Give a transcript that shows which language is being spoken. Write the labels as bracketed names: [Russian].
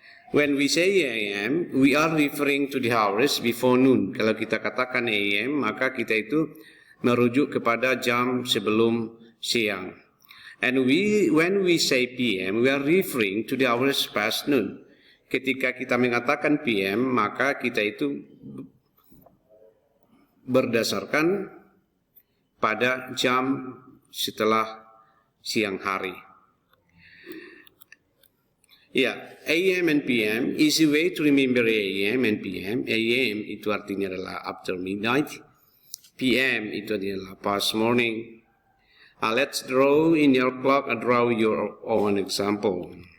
[English] When we say AM, we are referring to the hours before noon. [Indonesian] Kalau kita katakan AM, maka kita itu merujuk kepada jam sebelum siang. [English] And when we say PM, we are referring to the hours past noon. [Indonesian] Ketika kita mengatakan PM, maka kita itu berdasarkan pada jam setelah siang hari. [English] Ya, AM and PM, easy way to remember AM and PM. [Indonesian] AM itu artinya adalah [English] after midnight. [Indonesian] PM itu adalah [English] past morning. Let's draw in your clock and draw your own example.